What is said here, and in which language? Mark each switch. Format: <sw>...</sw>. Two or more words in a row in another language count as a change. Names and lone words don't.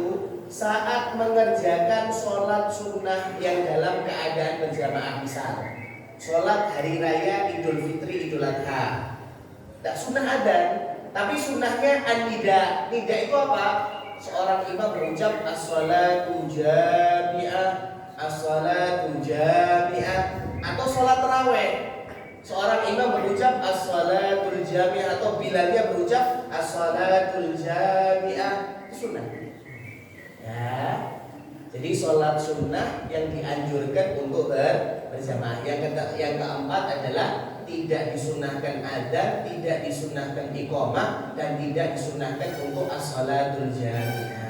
<id>Saat mengerjakan sholat sunnah yang dalam keadaan berjamaah, misal sholat hari raya Idul Fitri, Idul Adha. Tak sunnah adzan, tapi sunnahnya an-nida. Nida itu apa? Seorang imam berucap</id> <ar>الصلاة جامعة, الصلاة جامعة,</ar> <id>atau sholat tarawih. Seorang imam berucap</id> <ar>الصلاة جامعة,</ar> <id>atau bilalnya berucap</id> <ar>الصلاة جامعة.</ar> <id>Itu sunnah. Ya. Jadi sholat sunnah yang dianjurkan untuk berjamaah. Yang keempat adalah tidak disunahkan adzan, tidak disunahkan iqamah, dan tidak disunahkan untuk</id> <ar>الصلاة جامعة.</ar>